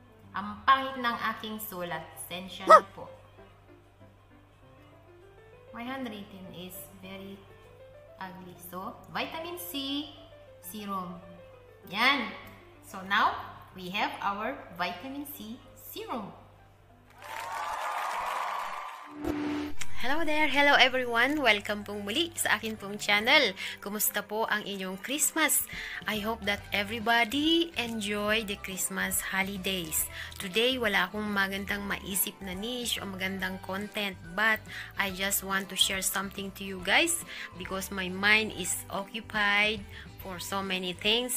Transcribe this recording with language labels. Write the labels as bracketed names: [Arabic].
[Filipino] Ang pangit ng aking sulat. Sensya na po. [English] My handwriting is very ugly. So, Vitamin C Serum. Yan. So, now, we have our Vitamin C Serum. Hello there! Hello everyone! Welcome [Filipino] pong muli sa akin pong [English] channel. [Filipino] Kumusta po ang inyong Christmas? [English] I hope that everybody enjoy the Christmas holidays. Today, [Filipino] wala akong magandang maisip na niche o magandang content, [English] but I just want to share something to you guys because my mind is occupied for so many things.